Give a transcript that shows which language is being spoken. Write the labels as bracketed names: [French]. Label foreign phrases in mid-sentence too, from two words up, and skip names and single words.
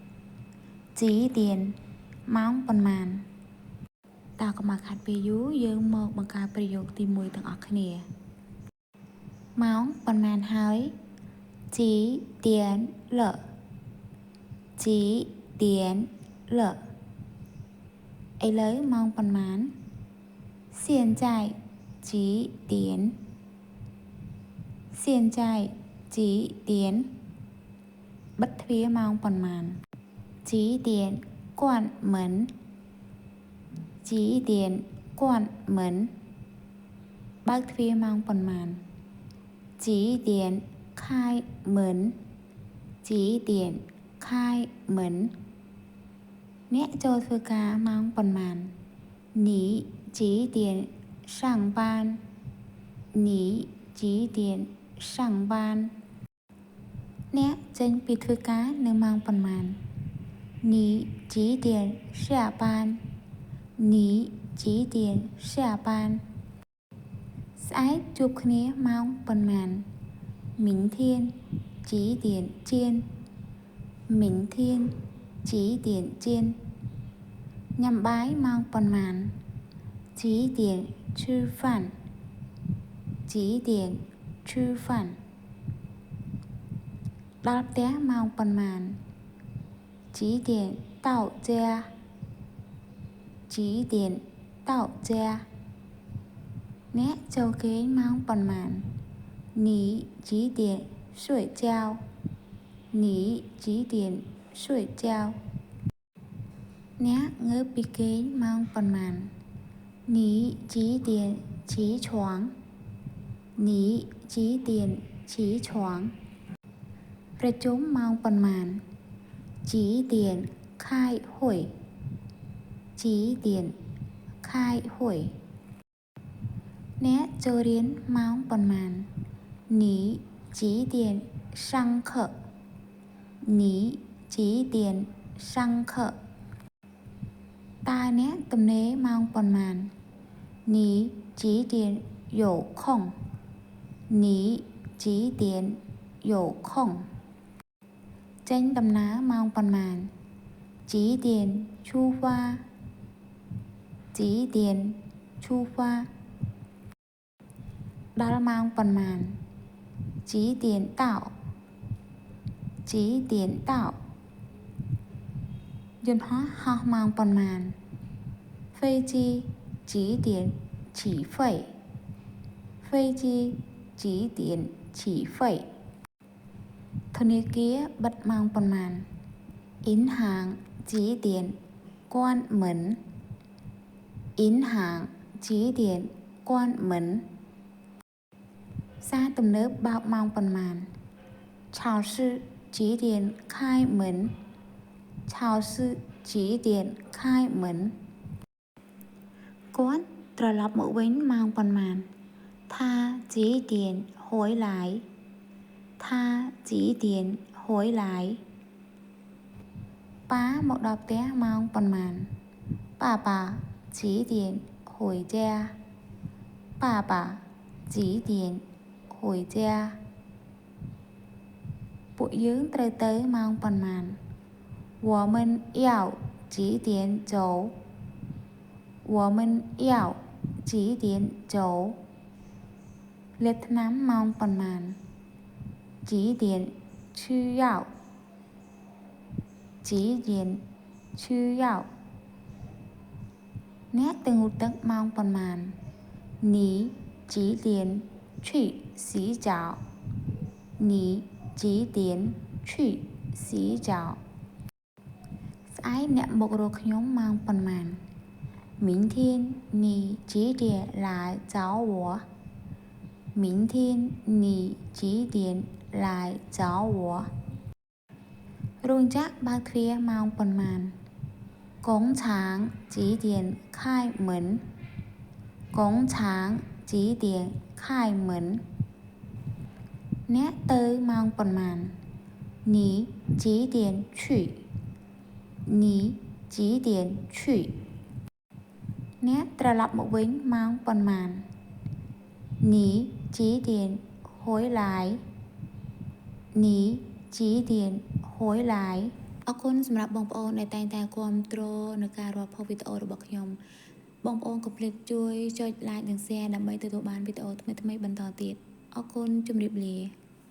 [Khmer] ម៉ោងប៉ុន្មានតើកុំឲ្យខាត់ពេលយូរយើងមកបង្កើតប្រយោគទី1ទាំងអស់គ្នាម៉ោងប៉ុន្មានហើយជីទៀនលឥ ឡូវម៉ោងប៉ុន្មាន [Chinese] 现在几点 [Khmer] បិទទ្វារម៉ោងប៉ុន្មាន [Chinese] 几点关门 [Khmer] បើកទ្វារម៉ោងប៉ុន្មាន [Chinese] 几点开门 [Khmer] អ្នកចូលធ្វើការម៉ោងប៉ុន្មាន [Chinese] 你几点上班 [Khmer] អ្នកចេញពីធ្វើការនៅម៉ោងប៉ុន្មាន [Chinese] 你几点下班 [Khmer] ស្អែកជួបគ្នាម៉ោងប៉ុន្មាន [Chinese] 明天几点见 [Khmer] ញ៉ាំបាយម៉ោងប៉ុន្មាន [Chinese] 几点吃饭 [Khmer] ដល់ផ្ទះម៉ោងប៉ុន្មាន [Chinese] 几点到家 [Khmer] អ្នកចូលគេងម៉ោងប៉ុន្មាន [Chinese] 你几点睡觉 [Khmer] អ្នកងើបពីគេងម៉ោងប៉ុន្មាន [Chinese] 你几点起床 [Khmer] ប្រជុំម៉ោងប៉ុន្មាន [Chinese] 几点开会 [Khmer] អ្នកចូលរៀនម៉ោងប៉ុន្មាន [Chinese] 你几点上课 [Khmer] តើអ្នកទំនេរម៉ោងប៉ុន្មាន [Chinese] 你几点有空 [Khmer] ចេញដំណើរម៉ោងប៉ុន្មាន [Chinese] 几点出发 [Khmer] ដល់ម៉ោងប៉ុន្មាន [Chinese] 几点到 [Khmer] យន្តហោះហោះម៉ោងប៉ុន្មាន [Chinese] 飞机几点起飞 [Khmer] ធនាគារបិទម៉ោងប៉ុន្មាន [Chinese] 银行几点关门 [Khmer] ផ្សារទំនើបបើកម៉ោងប៉ុន្មាន [Chinese] 超市几点开门 [Khmer] គាត់ត្រឡប់មកវិញម៉ោងប៉ុន្មាន [Chinese] 他几点回来 [Khmer] ប៉ាមកដល់ផ្ទះម៉ោងប៉ុន្មាន [Chinese] 爸爸几点回家 [Khmer] ពួកយើងត្រូវទៅម៉ោងប៉ុន្មាន [Chinese] 我们要几点走 [Khmer] លេបថ្នាំម៉ោងប៉ុន្មាន [Chinese] 几点吃药 [Khmer] អ្នកទៅងូតទឹកម៉ោងប៉ុន្មាន [Chinese] 你几点去洗澡 [Khmer] ស្អែកអ្នកមករកខ្ញុំម៉ោងប៉ុន្មាន [Chinese] 明天你几点来找我 [Khmer] រោងចក្របើកទ្វារម៉ោងប៉ុន្មាន [Chinese] 工厂几点开门 [Khmer] អ្នកទៅម៉ោងប៉ុន្មាន [Chinese] 你几点去 [Khmer] អ្នកត្រឡប់មកវិញម៉ោងប៉ុន្មាន [Chinese] 你几点回 hối lại [Khmer] នេះជាទៀនហួយឡាយអរគុណសម្រាប់បងប្អូនដែលតែងតែគាំទ្រនៅការរាប់ផុសវីដេអូរបស់ខ្ញុំបងប្អូនកុំភ្លេចជួយចុច like និង share ដើម្បីទទួលបានវីដេអូថ្មីៗបន្តទៀតអរគុណជម្រាបលា